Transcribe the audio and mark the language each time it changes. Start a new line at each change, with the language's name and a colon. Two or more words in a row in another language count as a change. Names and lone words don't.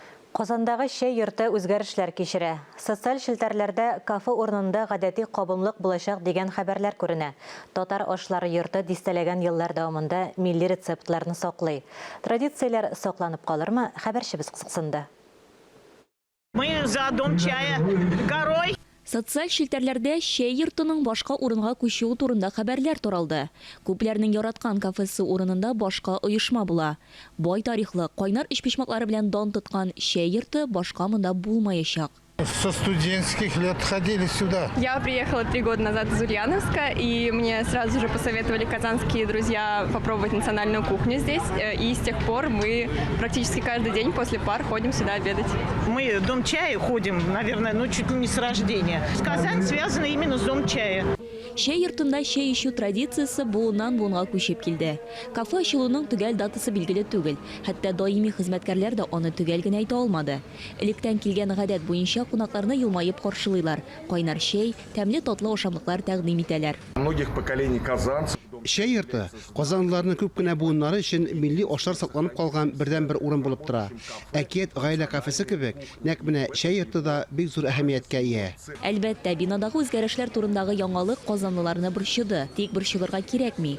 Tatar: Казандагы шәй йорты үзгәрешләр кичерә. Социаль шелтәрләрдә кафе урынында гадәти кабымлык булачак дигән хәбәрләр күренә. Татар ашлары йорты дистәләгән еллар дәвамында милли рецептларны саклый. Традицияләр сакланып калырмы? Хәбәрчебез кызыксынды.
Russian: Мы за дом чая горой.
Tatar: Социаль шелтәрләрдә шәй йортының башка урынга күчүе турында хәбәрләр таралды. Күпләрнең яраткан кафесы урынында башка оешма була. Бай тарихлы, кайнар эчпичмаклары белән дан тоткан шәй йорты башка монда булмаячак.
Russian: Со студенческих лет ходили сюда. Я приехала 3 года назад из Ульяновска, и мне сразу же посоветовали казанские друзья попробовать национальную кухню здесь. И с тех пор мы практически каждый день после пар ходим сюда обедать. Мы в дом чая ходим, наверное, чуть ли не с рождения. Казань связана именно с дом чая.
Tatar: Шәй йортында шәй ичү традициясе буыннан буынга күчеп килде. Кафе ачылуның төгәл датасы билгеле түгел. Хәтта даими хезмәткәрләр дә аны төгәл генә әйтә алмады. Электән килгән гадәт буенча кунакларны елмаеп каршылыйлар. Кайнар шәй, тәмле татлы ашамлыклар тәкъдим итәләр.
Russian: Многих поколений казанцев.
Tatar: Шәй йорты казанлыларның күп кенә буыннары өчен милли ашлар сакланып калган бердән-бер урын булып тора. Әкият гаилә кафесы кебек, нәкъ менә шәй йорты да бик зур әһәмияткә ия. Әлбәттә, бинадагы үзгәрешләр турындагы яңалык казанлыларны борчыды. Тик борчылырга кирәкми.